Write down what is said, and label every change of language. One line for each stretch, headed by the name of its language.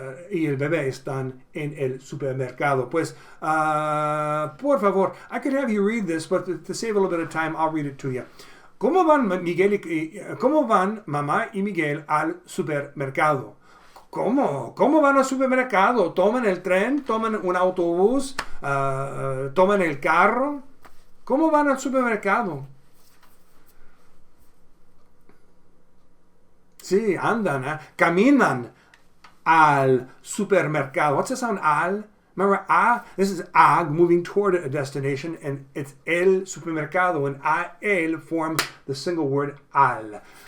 Spanish: Y el bebé están en el supermercado. Pues, por favor,
English: I could have you read this, but to save a little bit of time, I'll read it to you.
Spanish: ¿Cómo van mamá y Miguel al supermercado? ¿Cómo? ¿Cómo van al supermercado? ¿Toman el tren? ¿Toman un autobús? ¿Toman el carro? ¿Cómo van al supermercado? Sí, andan, caminan al supermercado.
English: What's the sound al? Remember, this is moving toward a destination, and it's el supermercado, and el form the single word al.